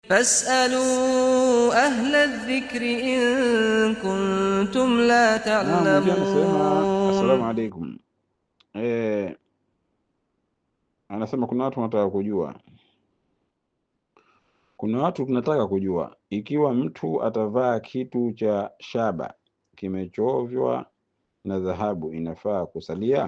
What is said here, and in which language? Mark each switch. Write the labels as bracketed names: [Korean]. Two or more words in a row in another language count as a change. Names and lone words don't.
[Arabic] فاسألوا أهل الذكر إن كنتم لا [Swahili] Mwingine anasema assalamu [Arabic] تعلمون. alaikum. [Swahili] Anasema kuna watu wanataka kujua ikiwa mtu atavaa kitu cha shaba kimechovya na dhahabu inafaa kusalia.